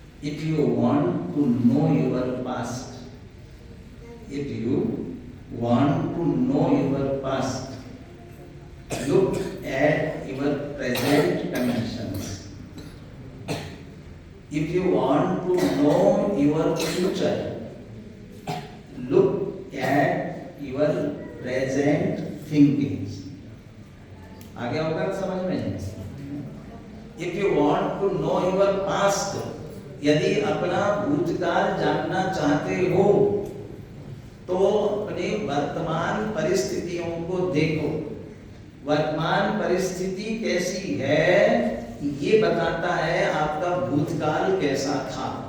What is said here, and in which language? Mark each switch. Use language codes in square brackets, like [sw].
[en] If you want to know your past, if you want to know your past, look at your present conditions. If you want to know your future, look at your present thinkings. [hi] आ गया होगा समझ में? [en] If you want to know your past, [hi] यदि अपना भूतकाल जानना चाहते हो तो अपने वर्तमान परिस्थितियों को देखो। वर्तमान परिस्थिति कैसी है ये बताता है आपका भूतकाल कैसा था।